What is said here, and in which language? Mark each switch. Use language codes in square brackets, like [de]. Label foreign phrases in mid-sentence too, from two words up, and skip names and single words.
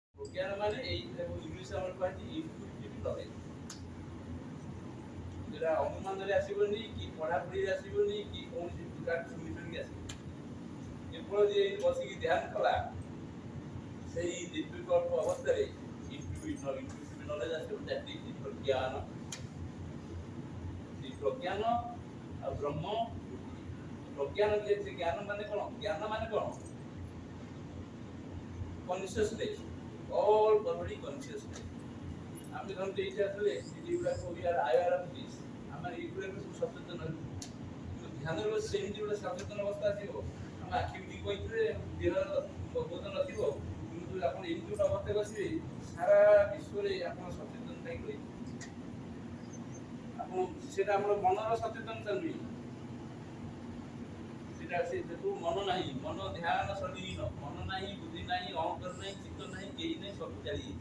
[or] ପ୍ରଜ୍ଞାନ ମାନେ ଏଇ ଇଂଲିଶ ଆମର କୁହାଯାଇଛି [en] intuitive knowledge, [or] যেটা অনুমাନରେ ଆସିବନି କି ପଢାପଢିରେ ଆସିବନି କି କୌଣସି ପ୍ରକାର ଶୁଣି ଶୁଣିକି ଆସିବନି, କେବଳ ଯେ ବସିକି ଧ୍ୟାନ କଲା ସେଇ ନିର୍ବିକଳ୍ପ ଅବସ୍ଥାରେ [en] intuitive knowledge [or] ଆସିବ। [en] that is ପ୍ରଜ୍ଞାନ। [or] ସେଇ ପ୍ରଜ୍ଞାନ ଆଉ ବ୍ରହ୍ମ ପ୍ରଜ୍ଞାନ ଯେ ଜ୍ଞାନ ମାନେ କଣ? ଜ୍ଞାନ ମାନେ କଣ? [en] consciousness, all body consciousness। [or] ଆମେ ଧରନ୍ତୁ ଏଇଠି ଆସିଲେ ଏଇଗୁଡ଼ାକ [en] we are aware of this, [or] ଆମେ ଏଇଗୁଡ଼ାକ ସବୁ ସଚେତନ ହେବୁ। ଧ୍ୟାନରେ ବସି ସେମିତି ଗୋଟେ ସଚେତନ ଅବସ୍ଥା ଆସିବ, ଆମ ଆଖି ବିଟିକି କହିଥିବେ, ଦେହର ବୋଧ ନଥିବ, କିନ୍ତୁ ଆପଣ ଏମିତି ଗୋଟେ ଅବସ୍ଥାରେ ବସିବେ ସାରା ବିଶ୍ୱରେ ଆପଣ ସଚେତନ ପାଇକି ରହିବେ। ଆପଣ ସେଟା ଆମର ମନର ସଚେତନତା ନୁହେଁ, ସେଟା ସେ ଯେହେତୁ ମନ ନାହିଁ, ମନ ଧ୍ୟାନ ସଲିହୀନ, ମନ ନାହିଁ, ବୁଦ୍ଧି ନାହିଁ, ଅହଂକାର ନାହିଁ, ଚିତ୍ତ ନାହିଁ, କେହି ନାହିଁ, ସବୁ ଚାଲିଯାଇଛି।